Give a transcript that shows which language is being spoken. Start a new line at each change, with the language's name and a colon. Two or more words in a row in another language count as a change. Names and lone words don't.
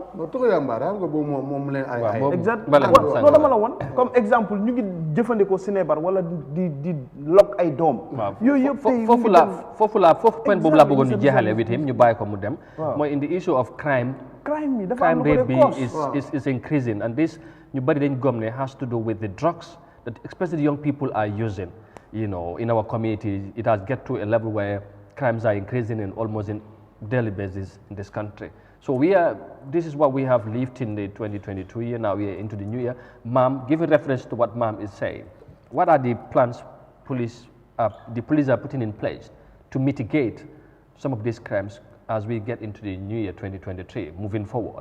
Wolof: non tuxu yàmbaar xam nga boobu moom leen ay boobu exact loolu dama la woon
French: comme exemple
Wolof: ñu ngi jëfandikoo sinébar wala di lokk ay doom yooyu yëpp tey foofu point boobu laa bëggoon ñu jeexale
English: with him
Wolof: ñu bàyyi ko mu dem mooy
English: in the issue of crime rate bi is increasing and this
Wolof: ñu bari dañ gom ne
English: has to do with the drugs that especially young people are using in our community. It has get to a level where crimes are increasing in almost in daily basis in this country. So this is what we have lived in the 2022 year. Now we are into the new year. Ma'am, giving reference to what Ma'am is saying, what are the plans the police are putting in place to mitigate some of these crimes as we get into the new year 2023, moving forward?